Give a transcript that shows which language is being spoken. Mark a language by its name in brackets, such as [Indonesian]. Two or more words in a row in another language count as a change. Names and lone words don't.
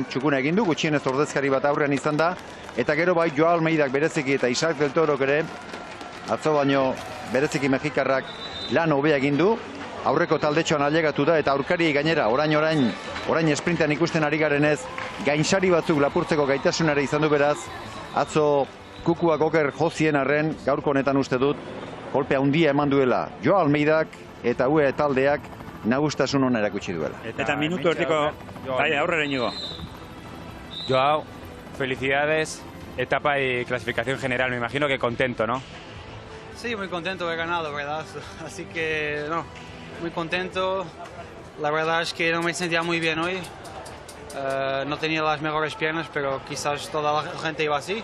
[Basque] txukuna egin du, gutxienez ordezkari bat aurrean izan da, eta gero bai Joa Almeidak bereziki eta Isaac del Torok ere, atzo baino bereziki mexikarrak lan hobea egin du, aurreko taldetxoan ailegatu da eta aurkari gainera, orain esprintean ikusten ari garenez, gainsari batzuk lapurtzeko gaitasunare izan du beraz, atzo kukuak oker jozien arren, gaurko honetan uste dut, kolpe handia eman duela Joa Almeidak eta UE taldeak nagustasun hona erakutsi duela. Eta minutu ertiko, aurrera inigo. [Spanish] Joao, felicidades, etapa y clasificación general, me imagino que contento, ¿no? Sí, muy contento de haber ganado, ¿verdad? Así que, no, muy contento. La verdad es que no me sentía muy bien hoy. No tenía las mejores piernas, pero quizás toda la gente iba así.